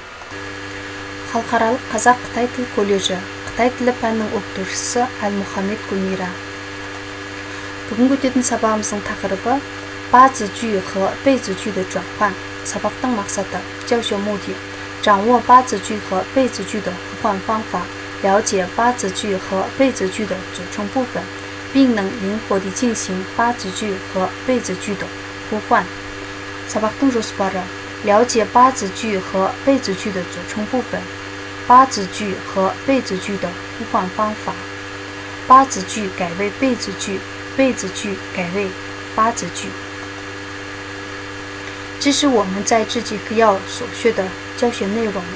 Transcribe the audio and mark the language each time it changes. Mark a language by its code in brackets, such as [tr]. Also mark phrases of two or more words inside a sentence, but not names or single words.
[kk] халықаралық қазақ-қытай тіл колледжі Қытай тілі пәнінің оқытушысы Әлмұхаммед Гүлмира. Бүгінгі өтетін сабағымыздың тақырыбы [zh] 八字句和被字句的转换。 [kk] Сабақтың мақсаты [zh] 教学目的掌握八字句和被字句的互换方法，了解八字句和被字句的组成部分，并能灵活地进行八字句和被字句的互换。 [kk] Сабақтың жоспары [zh] 了解八字句和被字句的组成部分，八字句和被字句的互换方法，八字句改为被字句，被字句改为八字句。这是我们在这节课要所学的教学内容。